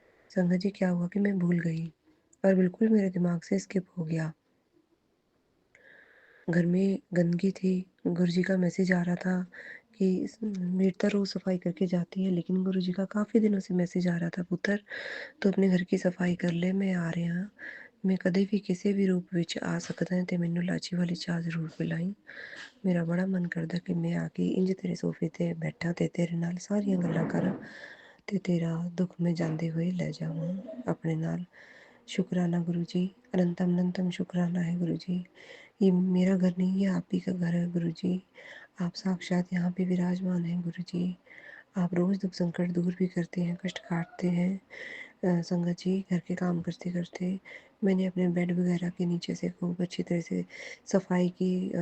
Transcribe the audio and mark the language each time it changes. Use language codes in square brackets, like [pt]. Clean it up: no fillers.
[hi] संगत जी, क्या हुआ कि मैं भूल गई और बिल्कुल मेरे दिमाग से स्किप हो गया। घर में गंदगी थी, गुरुजी का मैसेज आ रहा था कि मीता रोज़ सफाई करके जाती है, लेकिन गुरुजी का काफ़ी दिनों से मैसेज आ रहा था, पुत्र तो अपने घर की सफाई कर ले, मैं आ रहे हैं, [pa] मैं कदे भी किसी भी रूप ਵਿੱਚ ਆ ਸਕਦਾ ਤੇ ਮੈਨੂੰ ਲਾਚੀ ਵਾਲੀ ਚਾਹ ਜ਼ਰੂਰ ਪਿਲਾਈ। ਮੇਰਾ ਬੜਾ ਮਨ ਕਰਦਾ ਕਿ ਮੈਂ ਆ ਕੇ ਇੰਜ ਤੇਰੇ ਸੋਫੇ ਤੇ ਬੈਠਾ ਤੇ ਤੇਰੇ ਨਾਲ ਸਾਰੀਆਂ ਗੱਲਾਂ ਕਰਾਂ ਤੇ ਤੇਰਾ ਦੁੱਖ ਮੈਂ ਜਾਂਦੇ ਹੋਏ ਲੈ ਜਾਵਾਂ ਆਪਣੇ ਨਾਲ। [hi] शुक्राना गुरु जी, अनंतम अनंतम शुक्राना है गुरु जी। ये मेरा घर नहीं, ये आप ही का घर है गुरु जी। आप साक्षात यहाँ पे विराजमान हैं गुरु जी। आप रोज़ दुख संकट दूर भी करते हैं, कष्ट काटते हैं। संगत जी, घर के काम करते करते मैंने अपने बेड वगैरह के नीचे से खूब अच्छी तरह से सफाई की।